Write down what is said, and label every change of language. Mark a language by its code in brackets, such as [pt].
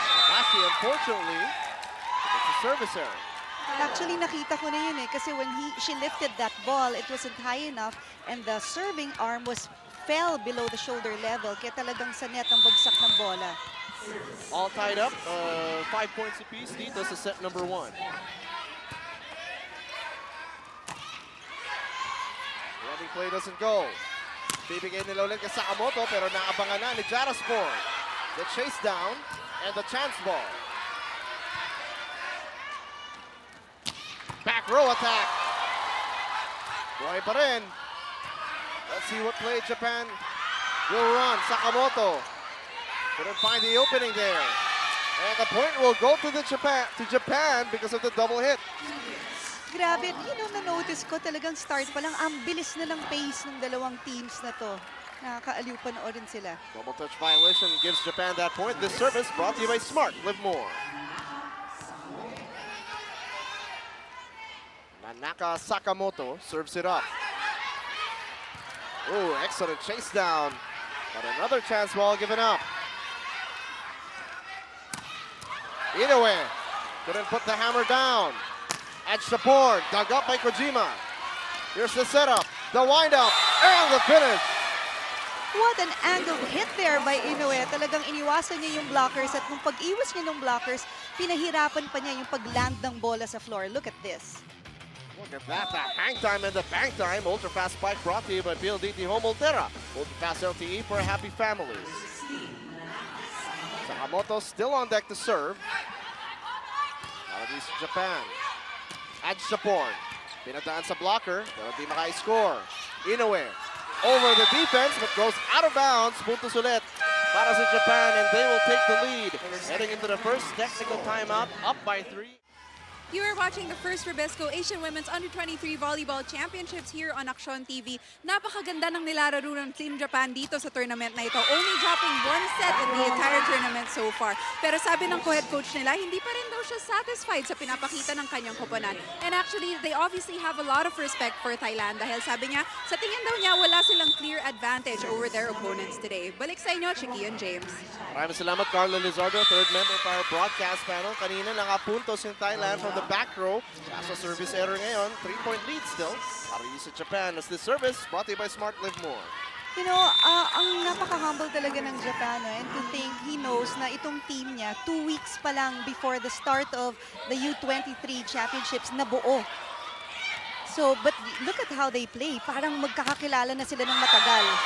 [en] Actually, unfortunately, it's a service error. Actually, [tl] nakita ko na yun kasi [en] when she lifted that ball, it wasn't high enough and the serving arm fell below the shoulder level. [tl] Kaya talagang sa net ang bagsak ng bola. [en] All tied up, 5 points apiece. [tl] Dito sa [en] set number 1. Running play doesn't go. [tl] Bibigay nila ulit kay Sakamoto pero naabangan na ni Jaraspor. [en] The chase down and the chance ball. throw attack. [tl] Buhay pa rin. [en] Let's see what play Japan will run. Sakamoto couldn't find the opening there. And the point will go to Japan because of the double hit. [tl] Grabe, na-notice ko talagang start pa lang, ang bilis na ng pace ng dalawang teams na to. Nakakaaliw panoorin sila. [en] Double touch violation gives Japan that point. This service brought to you by Smart. Live more. Nanaka Sakamoto serves it up. Oh, excellent chase down. But another chance ball given up. Inoue couldn't put the hammer down. Edge support, dug up by Kojima. Here's the setup, the windup, and the finish. What an angled hit there by Inoue. [tl] Talagang iniwasan niya yung blockers at nung pag-iwas niya ng blockers, pinahirapan pa niya yung pag-land ng bola sa floor. [en] Look at this. Look at that, the hang time and the bang time. Ultra fast spike brought to you by PLDT Home Ultra. Ultra fast LTE for a happy family. Sakamoto still on deck to serve. Out Japan. Edge support. [tl] Pinadaan sa blocker, pero di maka-score. [en] Inoue over the defense, but goes out of bounds. [tl] Puntos ulit para sa Japan, [en] and they will take the lead. Heading into the first technical timeout, up by 3. You are watching the first Rubisco Asian Women's Under-23 Volleyball Championships here on Aksyon TV. [tl] Napakaganda ng nilararo ng Team Japan dito sa tournament na ito. [en] Only dropping one set in the entire tournament so far. [tl] Pero sabi ng co-head coach nila, hindi pa rin daw siya satisfied sa pinapakita ng kanyang koponan. [en] And actually, they obviously have a lot of respect for Thailand [tl] dahil sabi niya, sa tingin daw niya, wala silang [en] clear advantage over their opponents today. [tl] Balik sa inyo, Chiqui and James. Maraming salamat, [en] Carla Lizardo, third member of our broadcast panel. [tl] Kanina nakapuntos yung [en] Thailand from the back row. Kaso service error ngayon, 3-point lead still. [tl] Para sa [en] Japan as this service brought to you by Smart Live More. You know, [tl] ang napaka-humble talaga ng Japan, [en] and to think he knows [tl] na itong team niya [en] 2 weeks pa lang before the start of the U23 championships na buo. So, but look at how they play. [tl] Parang magkakakilala na sila ng matagal.